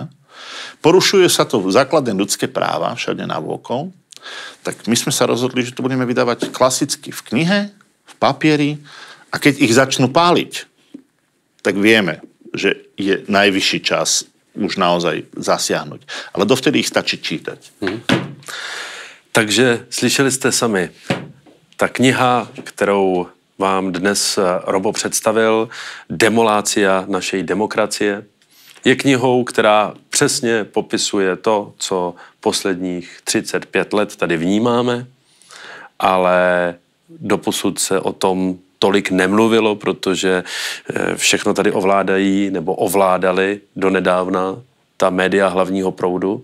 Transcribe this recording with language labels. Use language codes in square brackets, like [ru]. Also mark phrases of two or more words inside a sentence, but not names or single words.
[sk] Porušuje sa to základné ľudské práva všade navôkol. Tak my sme sa rozhodli, že to budeme vydávať klasicky v knihe, v papieri a keď ich začnú páliť, tak vieme, že je najvyšší čas už naozaj zasiahnuť. Ale dovtedy ich stačí čítať. [cs] Takže slyšeli jste sami, ta kniha, kterou vám dnes Robo představil, Demolácia našej demokracie, je knihou, která přesně popisuje to, co posledních 35 let tady vnímáme, ale doposud se o tom tolik nemluvilo, protože všechno tady ovládají nebo ovládali donedávna ta média hlavního proudu.